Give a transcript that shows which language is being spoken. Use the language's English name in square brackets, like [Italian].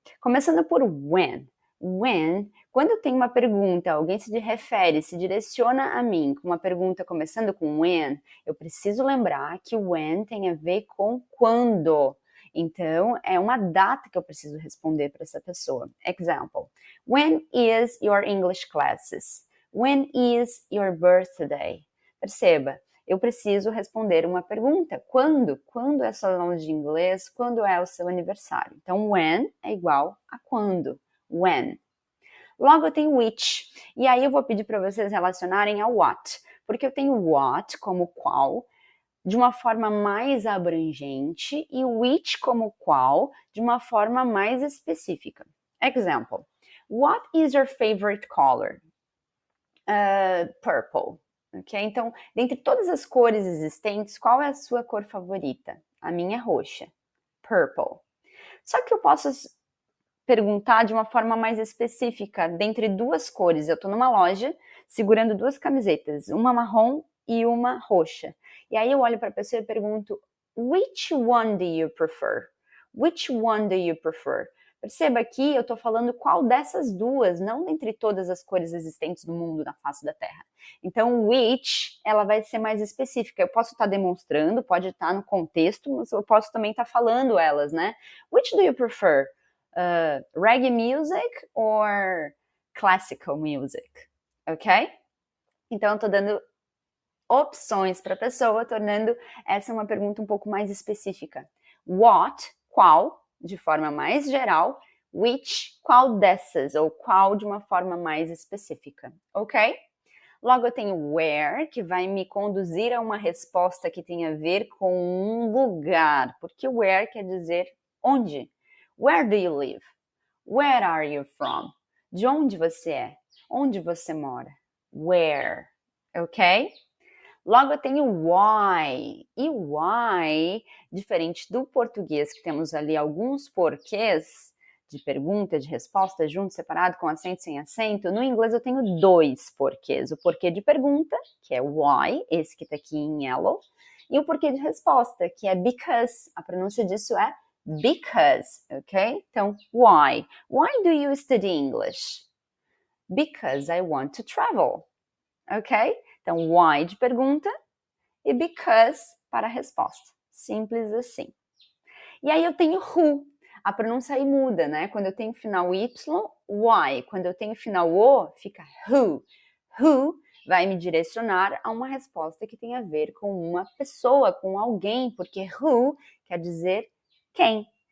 [Portuguese] Começando por when. When, quando eu tenho uma pergunta, alguém se refere, se direciona a mim com uma pergunta começando com when, eu preciso lembrar que when tem a ver com quando. Então, é uma data que eu preciso responder para essa pessoa. [English] Example, when is your English classes? When is your birthday? [Portuguese] Perceba, eu preciso responder uma pergunta. Quando? Quando é sua aula de inglês? Quando é o seu aniversário? Então, when é igual a quando. When. Logo, eu tenho which. E aí, eu vou pedir para vocês relacionarem ao what. Porque eu tenho what como qual, de uma forma mais abrangente, e which como qual, de uma forma mais específica. [English] Example. What is your favorite color? Purple. Okay? [Portuguese] Então, dentre todas as cores existentes, qual é a sua cor favorita? A minha é roxa. Purple. Só que eu posso perguntar de uma forma mais específica, dentre duas cores. Eu estou numa loja segurando duas camisetas, uma marrom e uma roxa. E aí eu olho para a pessoa e pergunto, [English] which one do you prefer? Which one do you prefer? [Portuguese] Perceba que eu estou falando qual dessas duas, não dentre todas as cores existentes no mundo, na face da Terra. Então, which, ela vai ser mais específica. Eu posso estar demonstrando, pode estar no contexto, mas eu posso também estar falando elas, né? [English] Which do you prefer? Reggae music or classical music? Ok? [Portuguese] Então, eu estou dando opções para a pessoa, tornando essa uma pergunta um pouco mais específica. What, qual, de forma mais geral, which, qual dessas, ou qual de uma forma mais específica, ok? Logo eu tenho where, que vai me conduzir a uma resposta que tem a ver com um lugar, porque where quer dizer onde. [English] Where do you live? Where are you from? [Portuguese] De onde você é? Onde você mora? Where, ok? Logo eu tenho why, e why, diferente do português, que temos ali alguns porquês de pergunta, de resposta, junto, separado, com acento, sem acento, no inglês eu tenho dois porquês. O porquê de pergunta, que é why, esse que está aqui em yellow, e o porquê de resposta, que é because. A pronúncia disso é because, ok? Então, why? [English] Why do you study English? Because I want to travel, ok? [Portuguese] Então, why de pergunta e because para a resposta. Simples assim. E aí eu tenho who. A pronúncia aí muda, né? Quando eu tenho final Y, why. Quando eu tenho final O, fica who. Who vai me direcionar a uma resposta que tem a ver com uma pessoa, com alguém, porque who quer dizer quem.